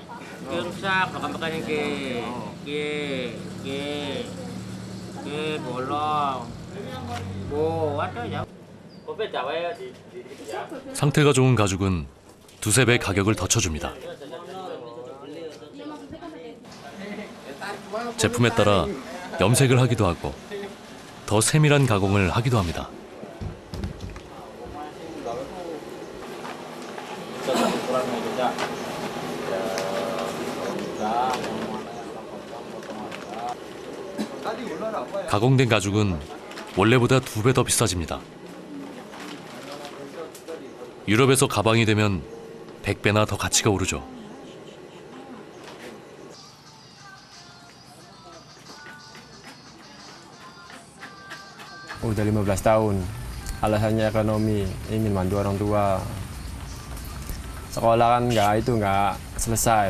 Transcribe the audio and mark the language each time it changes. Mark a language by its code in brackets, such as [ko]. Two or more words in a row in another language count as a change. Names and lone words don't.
[id] Ke rusak, makan ke bolong. [ko] 상태가 좋은 가죽은 두세 배 가격을 더 쳐줍니다. 제품에 따라 염색을 하기도 하고 더 세밀한 가공을 하기도 합니다. 가공된 가죽은 원래보다 2배 더 비싸집니다. 유럽에서 가방이 되면 100배나 더 가치가 오르죠. [id] Udah 15 tahun. Alasannya ekonomi, ingin bantu orang tua. Sekolah kan nggak selesai.